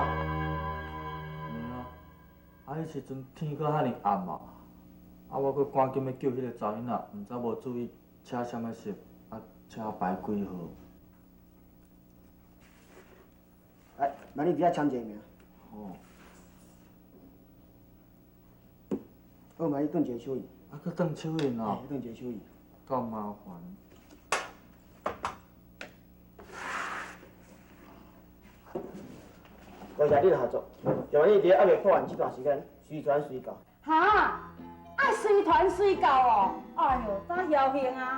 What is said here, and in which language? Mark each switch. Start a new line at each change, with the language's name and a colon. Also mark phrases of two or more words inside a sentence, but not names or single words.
Min Nan Chinese: 嗯啊，迄时阵天搁遐尼暗嘛，我搁赶紧要救迄个查囡仔，毋知无注意车啥物色，车牌几号？哎，那你伫遐签一个名。哦。好，嘛你转一个手印。搁转手印哦。转一个手印。够麻烦。多谢你的合作，就安尼伫还未破案这段时间，随传随到。哈，爱随传随到哦。哎哟，咋侥幸啊！